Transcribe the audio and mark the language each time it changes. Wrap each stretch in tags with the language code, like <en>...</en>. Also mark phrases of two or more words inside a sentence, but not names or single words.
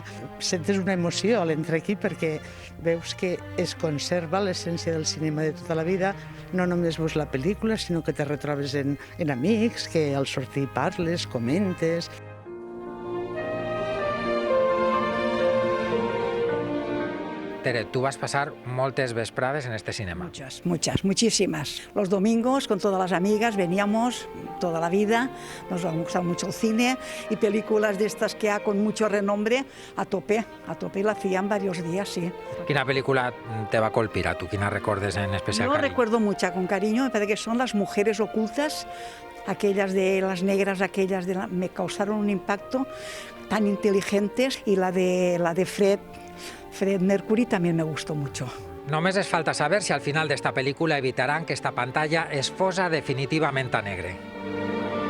<ca>Sentes una emoció a l'entrar aquí perquè veus que es conserva l'essència del cinema de tota la vida. No només veus la pel·lícula, sinó que te retrobes en amics, que al sortir parles, comentes. Tere, tu vas pasar moltes vesprades en este cinema.</ca> <es>Muchísimas. Los domingos con todas las amigas veníamos toda la vida, nos ha gustado mucho el cine y películas de estas que hay con mucho renombre a tope y la hacían varios días, sí.</es> <ca>Quina pel·lícula te va colpir a tu? Quina recordes en especial</ca> <es>Yo</es> <ca>cariño?</ca> <es>recuerdo mucha con cariño, me parece que son Las mujeres ocultas, aquellas de las negras, me causaron un impacto, tan inteligentes, y la de Fred Mercury también me gustó mucho.</es> <ca>Només es falta saber si al final d'esta pel·lícula evitaran que esta pantalla es fosa definitivament a negre.</ca>